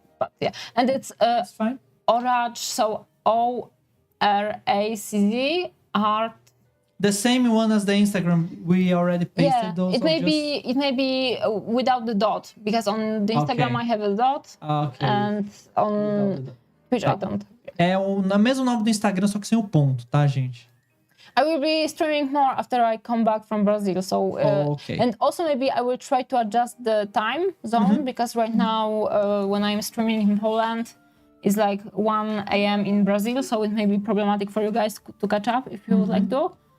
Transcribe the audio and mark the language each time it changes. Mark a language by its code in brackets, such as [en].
[en] But yeah, and it's That's fine. Oracz, so ORACZ art. The same one as the Instagram. We already pasted those. It may be without the dot, because on the Instagram I have a dot. Okay. And on Twitch I don't. [pt] É o mesmo nome do Instagram, só que sem o ponto, tá, gente? [en] I will be streaming more after I come back from Brazil. So, okay. And also maybe I will try to adjust the time zone, because right now when I'm streaming in Poland, it's like 1 a.m. in Brazil. So it may be problematic for you guys to catch up if you would like to.